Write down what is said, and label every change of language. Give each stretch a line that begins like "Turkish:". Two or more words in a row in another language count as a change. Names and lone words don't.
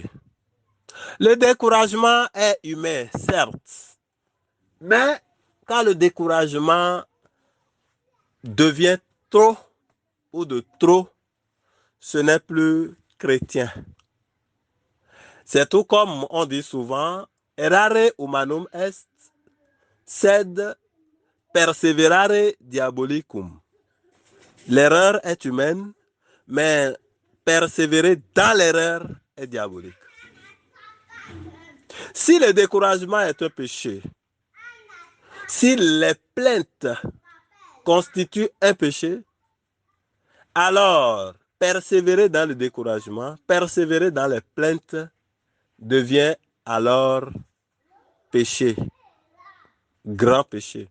French: Le découragement est humain, certes, mais quand le découragement devient trop ou de trop, ce n'est plus chrétien. C'est tout comme on dit souvent,
Latin: errare humanum est, sed perseverare diabolicum.
French: L'erreur est humaine, mais persévérer dans l'erreur est diabolique. Si le découragement est un péché, si les plaintes constituent un péché, alors persévérer dans le découragement, persévérer dans les plaintes devient alors péché, grand péché.